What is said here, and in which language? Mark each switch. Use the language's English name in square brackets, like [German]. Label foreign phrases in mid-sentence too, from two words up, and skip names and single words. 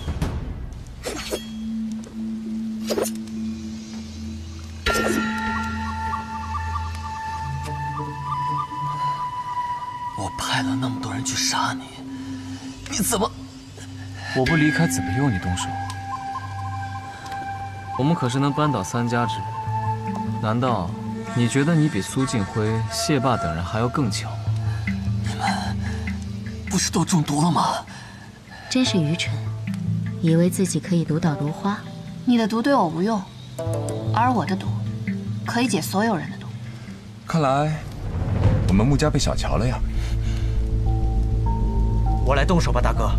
[Chinese] 我派了那麼多人去殺你，你怎麼？我不離開，怎麼由你動手？我們可是能扳倒3家之人，難道你覺得你比蘇靜輝、謝霸等人還要更強嗎？你們不是都中毒了嗎？真是愚蠢，以為自己可以毒倒如花。你的毒對我無用，而我的毒可以解所有人的毒。看來我們穆家被小瞧了呀。我來動手吧，大哥。